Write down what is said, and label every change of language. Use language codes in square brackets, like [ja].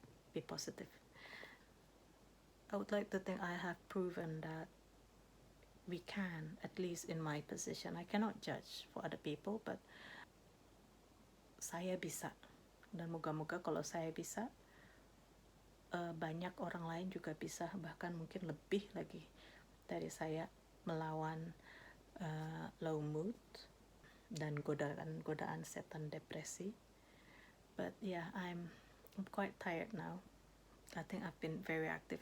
[en] Be positive. I would like to think I have proven that we can, at least in my position. I cannot judge for other people, but [id] saya bisa. Dan moga-moga kalau saya bisa, banyak orang lain juga bisa, bahkan mungkin lebih lagi dari saya, melawan low mood dan godaan setan depresi. [en] But yeah, I'm quite tired now. I think I've been very active.